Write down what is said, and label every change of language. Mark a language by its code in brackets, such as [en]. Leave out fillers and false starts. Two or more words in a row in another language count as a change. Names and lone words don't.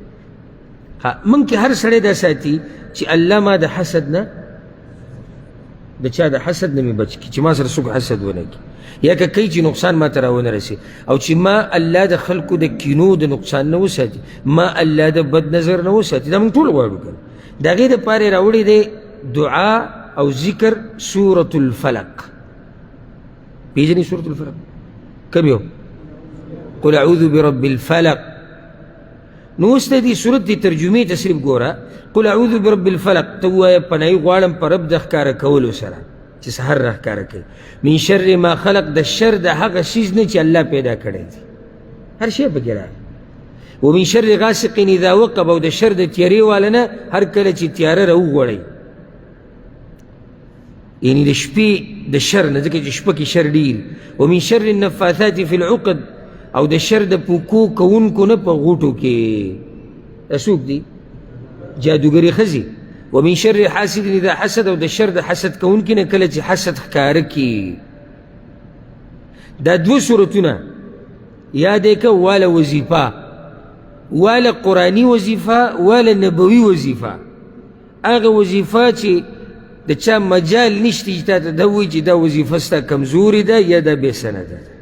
[ps] موږ کې هر سړی دا ساتي چې الله ما د حسد نه، د چا د حسد نه مې بچ کړي، چې ما سره څوک حسد ونه کړي، یا که کوي چې نقصان ما ته راونه رسي، او چې ما الله د خلکو د کینو د نقصان نه وساتي، ما الله د بد نظر نه وساتي. دا موږ ټول غواړو که د هغې دپاره یې راوړی دی دعا او ذکر سورة الفلق. پیژنې سورة الفلق؟ کوم یو؟ [ar] قل اعوذ برب الفلق. [ps] نو اوس د دې صورت د ترجمې ته صرف ګوره. [ar] قل اعوذ برب الفلق [ps] ته ووایه پناهي غواړم په رب د ښکاره کولو سره چې سحر را ښکاره کوي. [ar] من شر ما خلق، [ps] د شر د هغه شیز نه چې الله پیدا کړی دی، هر شی پکې راغلی. [ar] ومن شر غاسق اذا وقب، [ps] او د شر د تیارې والا نه هر کله چې تیاره راوغوړی، یعنی د شپې د شر نه، ځکه چې شپه کې شر ډېر. [ar] ومن شر النفاثات فی العقد، [ps] او د شر د پوکو کوونکو نه په غوټو کې. دا څوک دي؟ جادوګرې ښځې. [ar] ومن شر حاسد اذا حسد، [ps] او د شر د حسد کوونکي نه کله چې حسد ښکاره کړي. دا دوه صورتونه یاد یې که، واله وظیفه، واله قرآني وظیفه، واله نبوي وظیفه. هغه وظیفه چې د چا مجال نشته چې تا ته دا ووایي چې دا وظیفه ستا کمزورې ده یا دا بې سنده ده.